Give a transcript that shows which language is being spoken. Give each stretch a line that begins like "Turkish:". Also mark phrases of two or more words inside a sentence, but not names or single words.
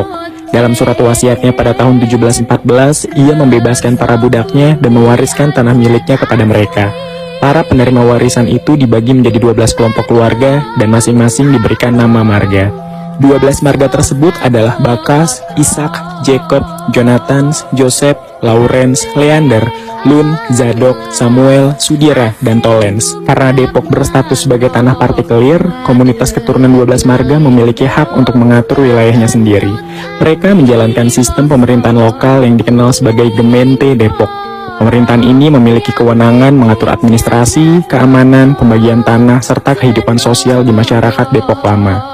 Indonesian: Dalam surat wasiatnya pada tahun 1714, ia membebaskan para budaknya dan mewariskan tanah miliknya kepada mereka. Para penerima warisan itu dibagi menjadi 12 kelompok keluarga dan masing-masing diberikan nama marga. 12 marga tersebut adalah Bakas, Ishak, Jacob, Jonathan, Joseph, Lawrence, Leander, Lun, Zadok, Samuel, Sudira, dan Tolens. Karena Depok berstatus sebagai tanah partikelir, komunitas keturunan 12 marga memiliki hak untuk mengatur wilayahnya sendiri. Mereka menjalankan sistem pemerintahan lokal yang dikenal sebagai Gemeente Depok. Pemerintahan ini memiliki kewenangan mengatur administrasi, keamanan, pembagian tanah, serta kehidupan sosial di masyarakat Depok lama.